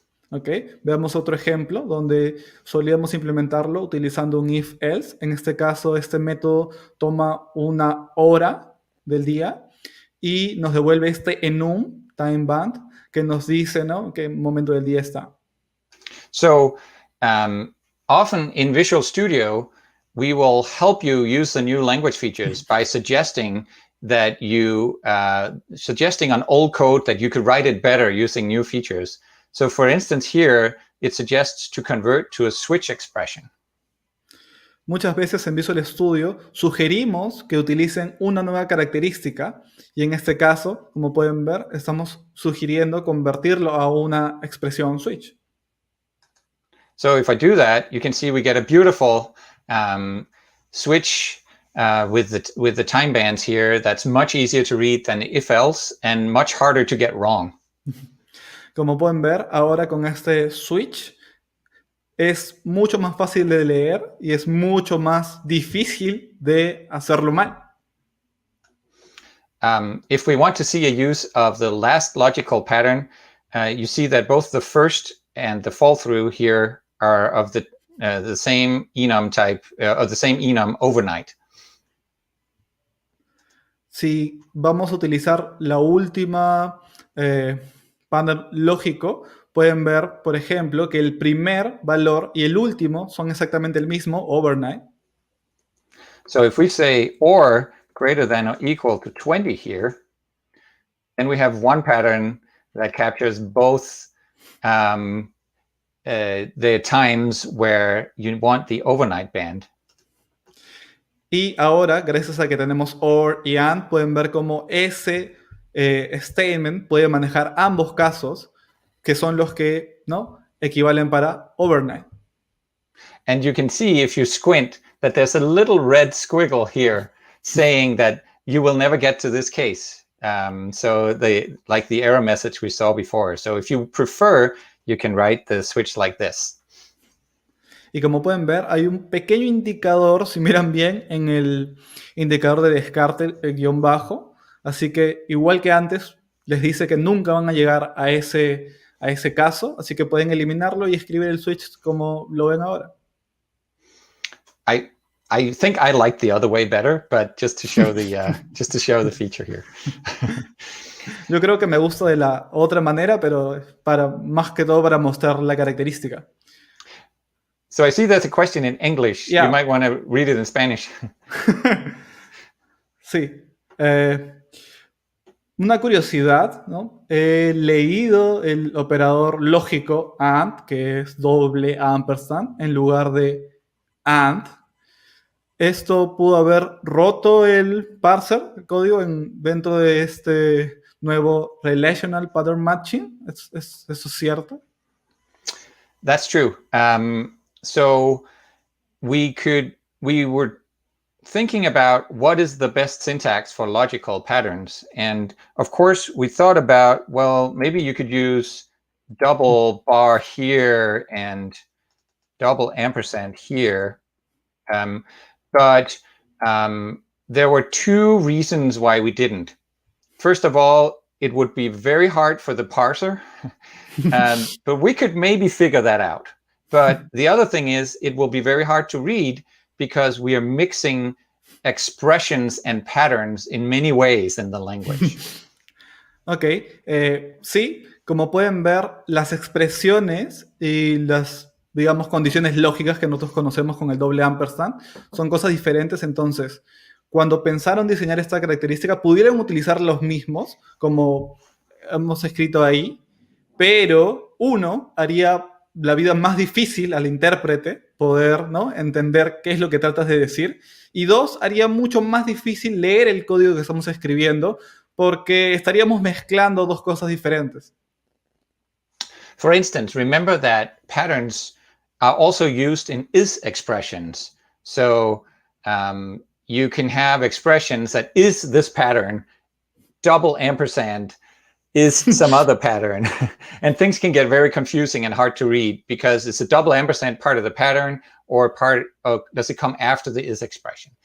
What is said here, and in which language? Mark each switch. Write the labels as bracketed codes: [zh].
[es] Ok, veamos otro ejemplo donde solíamos implementarlo utilizando un if-else. En este caso, este método toma una hora del día y nos devuelve este enum, time band, que nos dice, ¿no?, qué momento del día está. [en] So, often in Visual Studio, we will help you use the new language features by suggesting that suggesting on old code that you could write it better using new features. So for instance, here, it suggests to convert to a switch expression. [es] Muchas veces en Visual Studio sugerimos que utilicen una nueva característica y en este caso, como pueden ver, estamos sugiriendo convertirlo a una expresión switch. [en] So if I do that, you can see we get a beautiful switch with the time bands here that's much easier to read than if-else and much harder to get wrong. [es] Como pueden ver, ahora con este switch es mucho más fácil de leer y es mucho más difícil de hacerlo mal. [en] If we want to see a use of the last logical pattern, you see that both the first and the fall through here are of the same enum type, of the same enum overnight. [es] Si vamos a utilizar la última pattern lógico, pueden ver, por ejemplo, que el primer valor y el último son exactamente el mismo, overnight. [en] So if we say or greater than or equal to 20 here, then we have one pattern that captures both the times where you want the overnight band. [es] Y ahora, gracias a que tenemos or y and, pueden ver cómo ese statement puede manejar ambos casos, que son los que, ¿no?, equivalen para overnight. [en] And you can see, if you squint, that there's a little red squiggle here saying that you will never get to this case. So like the error message we saw before. So if you prefer, you can write the switch like this. [es] Y como pueden ver, hay un pequeño indicador, si miran bien, en el indicador de descarte, el guión bajo. Así que, igual que antes, les dice que nunca van a llegar a ese caso. Así que pueden eliminarlo y escribir el switch como lo ven ahora. [en] I think I like the other way better, but just to show the feature here. [es] Yo creo que me gusta de la otra manera, pero más que todo para mostrar la característica. [en] So I see there's a question in English. Yeah. You might want to read it in Spanish. [es] Sí. Una curiosidad, ¿no? He leído el operador lógico AND, que es doble ampersand, en lugar de AND. Esto pudo haber roto el parser, el código, dentro de este nuevo Relational Pattern Matching. ¿Eso es cierto? [en] That's true. So we were thinking about what is the best syntax for logical patterns. And of course, we thought about, well, maybe you could use double bar here and double ampersand here. But there were two reasons why we didn't. First of all, it would be very hard for the parser, but we could maybe figure that out. But the other thing is, it will be very hard to read because we are mixing expressions and patterns in many ways in the language. [es] Ok, sí, como pueden ver, las expresiones y las, digamos, condiciones lógicas que nosotros conocemos con el doble ampersand son cosas diferentes. Entonces, cuando pensaron diseñar esta característica, pudieron utilizar los mismos, como hemos escrito ahí, pero uno haría la vida más difícil al intérprete poder, ¿no?, entender qué es lo que tratas de decir, y dos, haría mucho más difícil leer el código que estamos escribiendo porque estaríamos mezclando dos cosas diferentes. [en] For instance, remember that patterns are also used in is expressions. So you can have expressions that is this pattern, double ampersand is some other pattern. And things can get very confusing and hard to read because it's a double ampersand part of the pattern or does it come after the is expression?